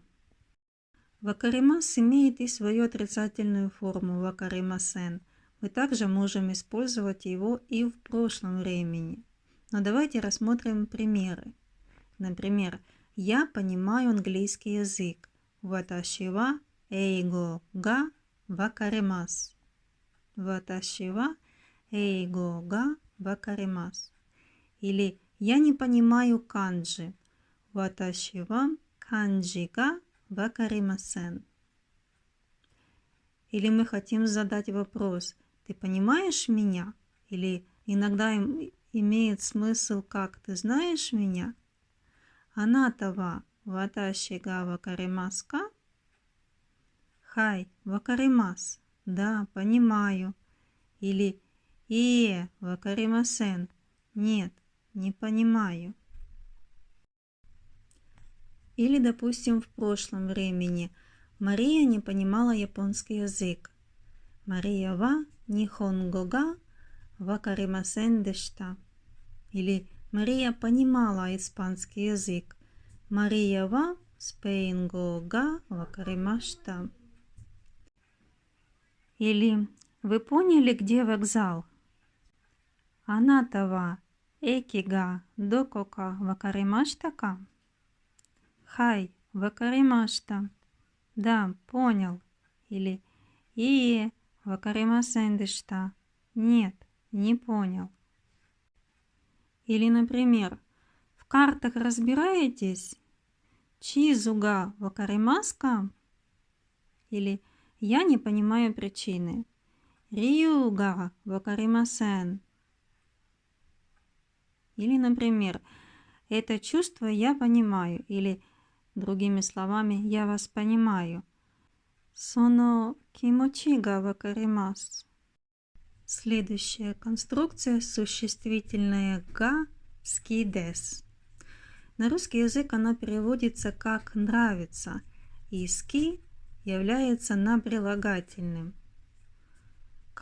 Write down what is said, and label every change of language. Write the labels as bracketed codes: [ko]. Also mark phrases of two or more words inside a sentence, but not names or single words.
[ru] Вакаримас имеет и свою отрицательную форму вакаримасен. Мы также можем использовать его и в прошлом времени. Но давайте рассмотрим примеры. Например, я понимаю английский язык. [ja] 私は英語が分かります. 私は英語が分かります. [ru] Или я не понимаю канджи. [ja] 私は漢字が分かりません. [ru] Или мы хотим задать вопрос: ты понимаешь меня? Или иногда имеет смысл как ты знаешь меня? [ja] あなたは私が分かりますか? はい、分かります. [ru] Да, понимаю. Или вакаримасен. Нет, не понимаю. Или, допустим, в прошлом времени Мария не понимала японский язык. [ja] マリアは日本語が分かりませんでした. [ru] Или Мария понимала испанский язык. [ja] マリアはスペイン語が分かりました. [ru] Или вы поняли, где вокзал? [ja] あなたは駅がどこか分かりましたか? はい、分かりました. [ru] Да, понял. Или вакаримасен дешта. Нет, не понял. Или, например, в картах разбираетесь? [ja] 地図が分かりますか? [ru] Или я не понимаю причины. [ja] 理由が分かりません. [ru] Или, например, это чувство я понимаю. Или, другими словами, я вас понимаю. [ja] その気持ちが分かります. [ru] Следующая конструкция существительное [ja] が好きです. [ru] На русский язык она переводится как нравится, и ски является на прилагательным.